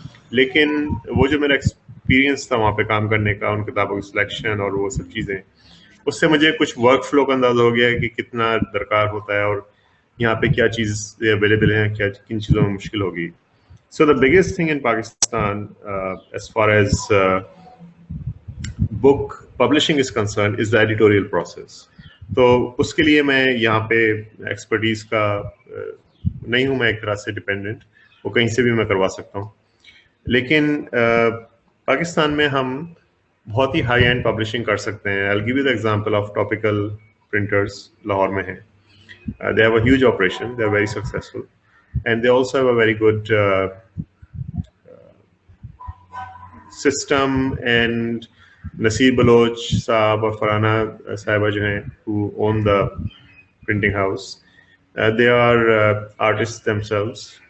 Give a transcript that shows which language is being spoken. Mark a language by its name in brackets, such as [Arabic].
[Urdu] لیکن وہ جو میرا ایکسپیرینس تھا وہاں پہ کام کرنے کا, ان کتابوں کی سلیکشن اور وہ سب چیزیں, اس سے مجھے کچھ ورک فلو کا اندازہ ہو گیا کہ کتنا درکار ہوتا ہے اور یہاں پہ کیا چیز اویلیبل ہیں, کیا کن چیزوں میں مشکل ہوگی. [English] So the biggest thing in Pakistan as far as book publishing is concerned is the editorial process. [Urdu] تو اس کے لیے میں یہاں پہ ایکسپرٹیز کا نہیں ہوں, میں ایک طرح سے ڈپینڈنٹ, وہ کہیں سے بھی میں کروا سکتا ہوں. لیکن پاکستان میں ہم بہت ہی ہائی اینڈ پبلشنگ کر سکتے ہیں. [English] I'll give you the example of topical printers [Urdu] Lahore میں ہیں. [English] They have a huge operation, they are very successful and they also have a very good system. And [Urdu] Naseer Baloch صاحب اور فرحانہ صاحبہ جو ہیں [English] who own the printing house, they are artists themselves.